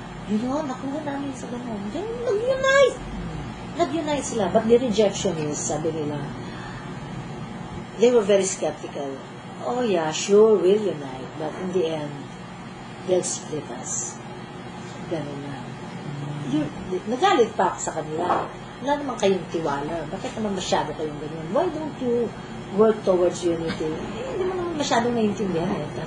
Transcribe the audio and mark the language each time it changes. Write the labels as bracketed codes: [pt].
[tl] Yun, nakuha namin sa ganun. Nag-unite! Nag-unite sila, [en] but the rejection is, [tl] sabi nila, [en] they were very skeptical. Oh yeah, sure, we'll unite, but in the end, they'll split us. [tl] Ganun na. Nagalit pa ako sa kanila. Wala naman kayong tiwala. Bakit naman masyado kayong ganyan? [en] Why don't you work towards unity? [tl] Hindi mo naman masyadong naiintindihan.